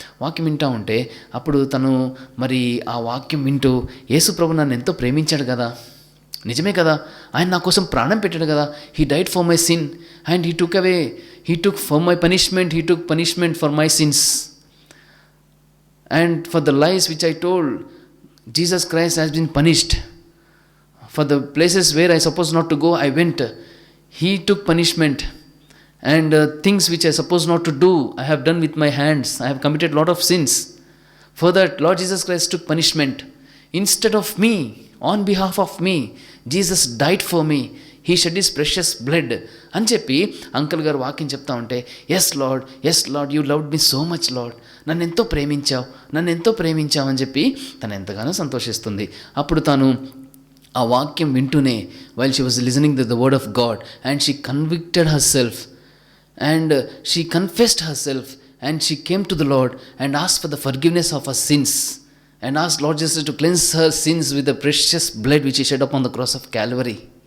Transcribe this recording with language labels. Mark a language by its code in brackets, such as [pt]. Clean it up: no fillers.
[te] వాక్యం వింటూ ఉంటే అప్పుడు తను మరి ఆ వాక్యం వింటూ యేసుప్రభు నన్ను ఎంతో ప్రేమించాడు కదా, నిజమే కదా, ఆయన నా కోసం ప్రాణం పెట్టాడు కదా, [en] He died for my sin and he took for my punishment, he took punishment for my sins and for the lies which I told, Jesus Christ has been punished. For the places where I supposed not to go, I went. He took punishment. And things which I supposed not to do, I have done with my hands. I have committed a lot of sins. For that, Lord Jesus Christ took punishment. Instead of me, on behalf of me, Jesus died for me. He shed his precious blood [te] అని చెప్పి uncle గారు వాక్యం చెప్తా ఉంటే, [en] yes Lord you loved me so much Lord, [te] నన్ను ఎంతో ప్రేమించావు అని చెప్పి తను ఎంతగానో సంతోషిస్తుంది. అప్పుడు తాను ఆ వాక్యం వింటూనే, [en] While she was listening the word of God and she convicted herself and she confessed herself and she came to the Lord and asked for the forgiveness of her sins and asked Lord Jesus to cleanse her sins with the precious blood which he shed upon the cross of Calvary.